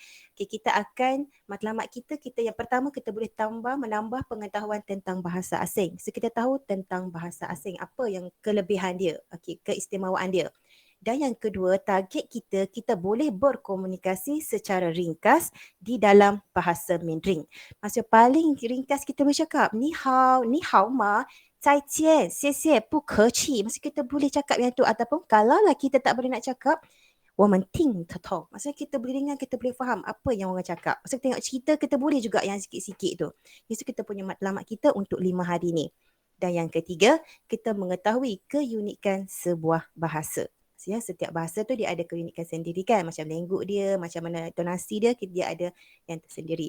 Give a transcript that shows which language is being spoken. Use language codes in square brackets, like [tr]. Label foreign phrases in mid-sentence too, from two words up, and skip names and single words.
[ms] Okay, kita akan, matlamat kita yang pertama kita boleh menambah pengetahuan tentang bahasa asing. So kita tahu tentang bahasa asing, apa yang kelebihan dia, keistimewaan dia. Dan yang kedua, target kita boleh berkomunikasi secara ringkas di dalam bahasa Mandarin. Maksud paling ringkas kita boleh cakap, [zh] 你好吗, 再见, 谢谢, 不客气. [ms] Maksud kita boleh cakap yang tu. Ataupun kalau lah kita tak boleh nak cakap, [zh] 我们听得懂. [ms] Maksudnya kita boleh dengar, kita boleh faham apa yang orang cakap. Maksud tengok cerita, kita boleh juga yang sikit-sikit tu. Itu kita punya matlamat kita untuk 5 hari ni. Dan yang ketiga, kita mengetahui keunikan sebuah bahasa. Ya, setiap bahasa tu dia ada keunikan sendiri kan. Macam lengguk dia, macam mana tonasi dia, dia ada yang tersendiri.